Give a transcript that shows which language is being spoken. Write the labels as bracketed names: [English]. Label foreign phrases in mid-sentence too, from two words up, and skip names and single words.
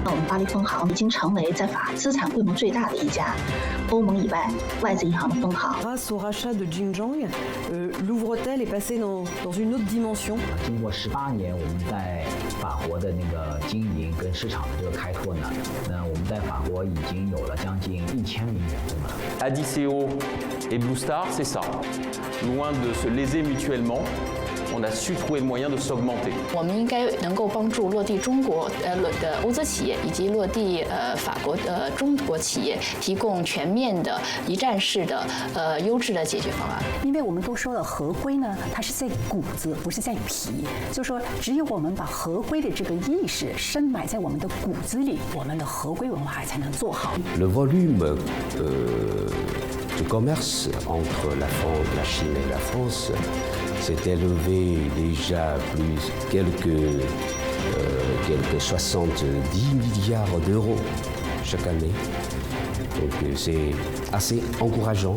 [Chinese] 巴黎分行已经成为在法资产规模最大的一家，欧盟以外外资银行的分行。 [French] Grâce au rachat de Xinjiang, Louvre-Hôtel est passé dans une autre dimension. [Chinese] 经过18年，我们在法国的那个经营跟市场的这个开拓呢，那我们在法国已经有了将近1000名员工了。 [French] Adiceo et Blue Star, c'est ça. Loin de se léser mutuellement, on a su trouver le moyen de s'augmenter. [Chinese] 我们应该能够帮助落地中国的欧资企业以及落地法国的中国企业提供全面的一站式的优质的解决方案。因为我们都说了，合规呢，它是在骨子，不是在皮。就说只有我们把合规的这个意识深埋在我们的骨子里，我们的合规文化才能做好。 [French] Le volume de commerce entre la Chine et la France s'est élevé déjà quelques 70 milliards d'euros chaque année. Donc c'est assez encourageant.